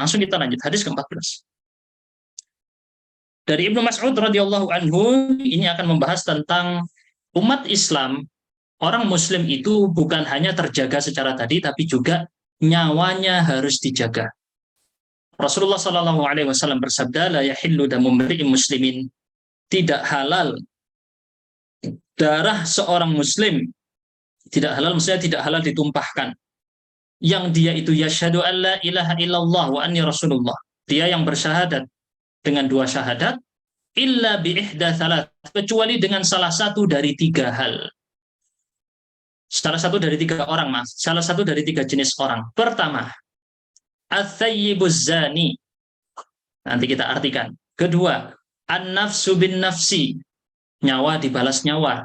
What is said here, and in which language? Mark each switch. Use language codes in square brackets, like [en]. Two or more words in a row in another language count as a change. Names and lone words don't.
[id] Langsung kita lanjut hadis ke-14. Dari Ibnu Mas'ud [ar] رَضِيَ اللهُ عَنْهُ, [id] ini akan membahas tentang umat Islam, orang muslim itu bukan hanya terjaga secara tadi, tapi juga nyawanya harus dijaga. Rasulullah [ar] صَلَّى اللهُ عَلَيْهِ وَسَلَّمَ [id] bersabda, [ar] لَا يَحِلُّ دَمُ امْرِئٍ مُسْلِمٍ, [id] tidak halal darah seorang muslim, tidak halal maksudnya tidak halal ditumpahkan. Yang dia itu [ar] يَشْهَدُ أَلَّا إِلَهَ إِلَّا اللهُ وَأَنِّي رَسُولُ اللهِ. [id] Dia yang bersyahadat dengan dua syahadat, [ar] إِلَّا بِإِحْدَى ثَلَاثٍ, [id] kecuali dengan salah satu dari tiga hal. Salah satu dari tiga orang, maaf. Salah satu dari tiga jenis orang. [ar] Pertama, الثَّيِّبُ الزَّانِي. [id] Nanti kita artikan. [ar] Kedua, النَّفْسُ بِالنَّفْسِ. [id] Nyawa dibalas nyawa.